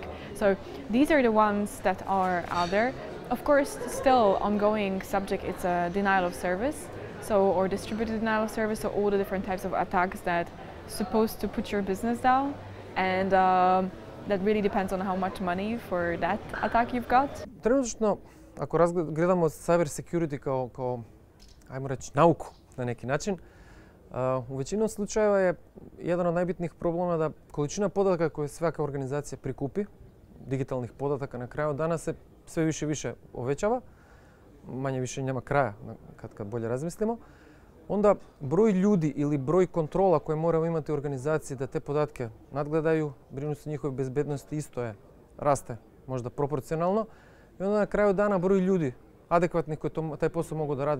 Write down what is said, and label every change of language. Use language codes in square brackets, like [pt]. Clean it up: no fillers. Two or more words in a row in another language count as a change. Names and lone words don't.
[en] So these are the ones that are out there. Of course, still ongoing subject, it's a denial of service, or distributed denial of service, so all the different types of attacks that supposed to put your business down, and that really depends on how much money for that attack you've got. [sr] Trenutno, ako gledamo [en] cyber security [sr] kao ajmo reći, nauku na neki način, U većinom slučajeva je jedan od najbitnijih problema da količina podataka koje svaka organizacija prikupi, digitalnih podataka na kraju dana se sve više i više uvećava, manje više nema kraja kad bolje razmislimo, onda broj ljudi ili broj kontrola koje moramo imati u organizaciji da te podatke nadgledaju, brinu se o njihovoj bezbednosti isto raste možda proporcionalno i onda na kraju dana broj ljudi adekvatnih koji taj posao mogu da rade.